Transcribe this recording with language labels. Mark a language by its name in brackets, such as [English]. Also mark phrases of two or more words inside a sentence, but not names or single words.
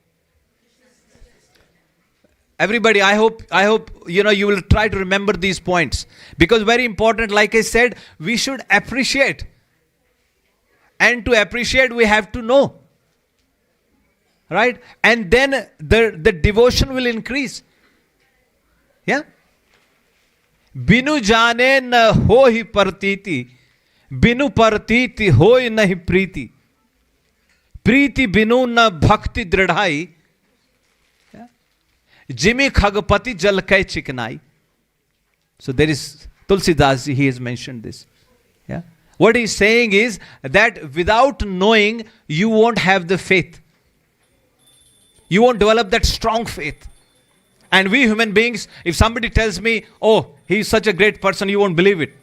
[English] Everybody, I hope you will try to remember these points. Because very important, like I said, we should appreciate. And to appreciate, we have to know. right? And then the devotion will increase. Yeah? [Awadhi] Binu jane na ho hi partiti, binu partiti hoy nahi priti, priti binu na bhakti dridhai, jimi khagpati jal kai chiknai. [English] So there is Tulsidas ji, he has mentioned this. Yeah? What he's saying is that without knowing, you won't have the faith. You won't develop that strong faith. And we human beings, if somebody tells me, oh, he's such a great person, you won't believe it.